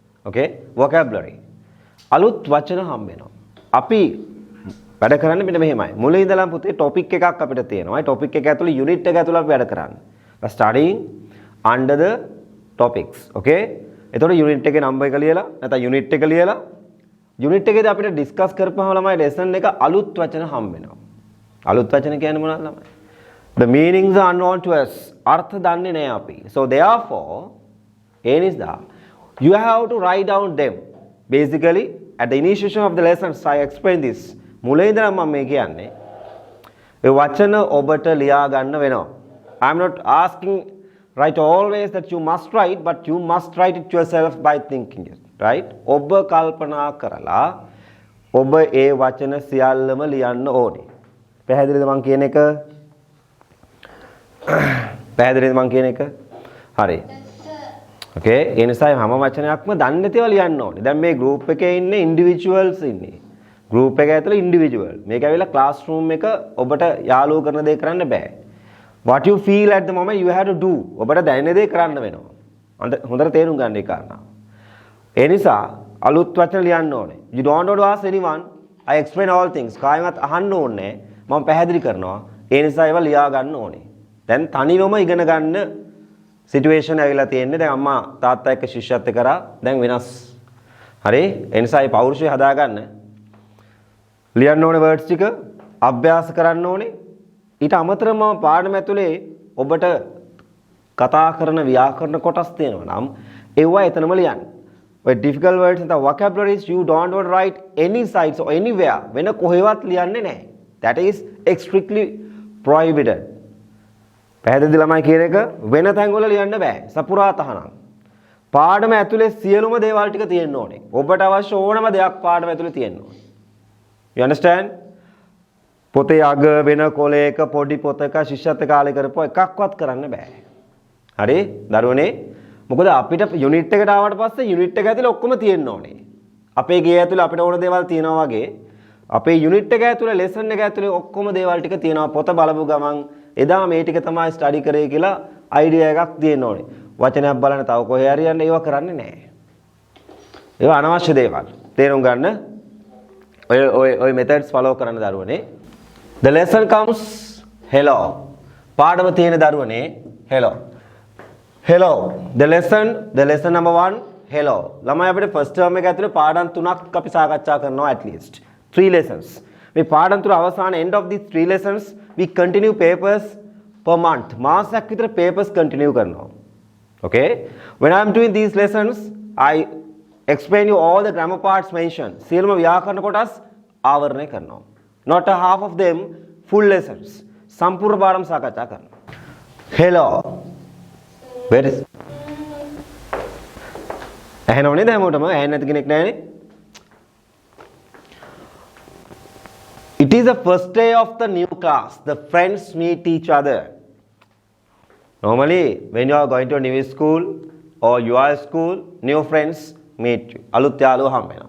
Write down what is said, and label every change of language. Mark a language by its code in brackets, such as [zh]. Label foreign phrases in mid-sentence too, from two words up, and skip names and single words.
[en] okay vocabulary [si] අලුත් වචන හම්බ වෙනවා. අපි වැඩ කරන්නේ මෙන්න මෙහෙමයි. මුලින් ඉඳලා පුතේ topic එකක් අපිට තියෙනවා. ඒ topic එක ඇතුළේ unit එක ඇතුළේ අපි වැඩ කරන්නේ. [en] studying under the topics. [si] okay? එතකොට unit එකේ number එක ලියලා නැත්නම් unit එක ලියලා unit එකේදී අපිට discuss කරපුවාම ළමයි lesson එක අලුත් වචන හම්බ වෙනවා. අලුත් වචන කියන්නේ මොනවද ළමයි? [en] The meanings are unknown to us. [si] අර්ථ දන්නේ නැහැ අපි. [en] So therefore [si] ඒ නිසා [en] you have to write down them. Basically at the initiation of the lessons I explain this. [si] මුලින් ඉඳලා මම මේ කියන්නේ ඒ වචන ඔබට ලියා ගන්න වෙනවා. [en] I am not asking write always that you must write, but you must write it yourself by thinking it, right? [si] ඔබ කල්පනා කරලා ඔබ ඒ වචන සියල්ලම ලියන්න ඕනේ. පැහැදිලිද මං කියන එක? පැහැදිලිද මං කියන එක? හරි. okay ඒ නිසා හැම වචනයක්ම දන්නේ නැතිව ලියන්න ඕනේ. දැන් මේ group එකේ ඉන්නේ individuals ඉන්නේ. group එක ඇතුලේ individual. මේක ඇවිල්ලා classroom එක ඔබට යාළුවෝ කරන දේ කරන්න බෑ. [en] what you feel at the moment you have to do. [si] ඔබට දැනෙන දේ කරන්න වෙනවා. හොඳට තේරුම් ගන්න ඒ කාරණා. ඒ නිසා අලුත් වචන ලියන්න ඕනේ. [en] you don't want to ask anyone. I explain all things. [si] කායිමත් අහන්න ඕනේ. මම පැහැදිලි කරනවා. ඒ නිසා ඒවා ලියා ගන්න ඕනේ. දැන් තනිවම ඉගෙන ගන්න සිටුේෂන් ඇවිල්ලා තියෙන්නේ. දැන් අම්මා තාත්තා එක්ක ශිෂ්‍යත්ව කරා. දැන් වෙනස්. හරි? ඒ නිසා මේ පෞරුෂය හදා ගන්න. ලියන්න ඕනේ words ටික, අභ්‍යාස කරන්න ඕනේ. ඊට අමතරව මම පාඩම ඇතුලේ ඔබට කතා කරන ව්‍යාකරණ කොටස් තියෙනවා නම් ඒවා එතනම ලියන්න. [en] ඔය difficult words and the vocabularies you don't want to write any sites or anywhere. [si] වෙන කොහෙවත් ලියන්නේ නැහැ. [en] That is strictly prohibited. [si] පැහැදිලිද ළමයි කියන එක? වෙන තැන්වල ලියන්න බෑ. සපුරා තහනම්. පාඩම ඇතුලේ සියලුම දේවල් ටික තියෙන්න ඕනේ. ඔබට අවශ්‍ය ඕනම දෙයක් පාඩම ඇතුලේ තියෙන්න ඕනේ. [en] You understand? [si] පොතේ අග වෙන කොලයක පොඩි පොතක ශිෂ්‍යත්ව කාලේ කරපුව එකක්වත් කරන්න බෑ. හරි? දරුවනේ මොකද අපිට යුනිට් එකට ආවට පස්සේ යුනිට් එක ඇතුලේ ඔක්කොම තියෙන්න ඕනේ. අපේ ගේ ඇතුලේ අපිට ඕන දේවල් තියෙනවා වගේ අපේ යුනිට් එක ඇතුලේ ලෙසන් එක ඇතුලේ ඔක්කොම දේවල් ටික තියෙනවා. පොත බලපු ගමන් එදා මේ ටික තමයි ස්ටඩි කරේ කියලා අයිඩියා එකක් තියෙන්න ඕනේ. වචනයක් බලන්න තව කොහේ හරි යන්න ඒව කරන්නේ නැහැ. ඒවා අනවශ්‍ය දේවල්. තේරුම් ගන්න. ඔය [en] methods follow [si] කරන්න දරුවනේ. [en] The lesson comes hello. [si] පාඩම තියෙන දරුවනේ hello. hello. [en] The lesson number 1 hello. [si] ළමයි අපිට [en] first term [si] එක ඇතුලේ පාඩම් 3ක් අපි සාකච්ඡා කරනවා [en] at least. 3 lessons. [si] මේ පාඩම් තුන අවසාන [en] end of these 3 lessons we continue papers per month. [si] මාසයක් විතර papers continue කරනවා. [en] Okay? When I am doing these lessons I explain you all the grammar parts mentioned. [si] සියලුම ව්‍යාකරණ කොටස් ආවරණය කරනවා. [en] Not a half of them full lessons. [si] සම්පූර්ණ පාඩම් සාකච්ඡා කරනවා. [en] Hello. Where is? [si] ඇහෙනව නේද හැමෝටම? ඇහෙන්නේ නැති කෙනෙක් නැහැනේ. [en] It is the first day of the new class. The friends meet each other. Normally, when you are going to a new school or you are at school, new friends meet you. [si] අලුත් යාළුවෝ හම්බ වෙනවා.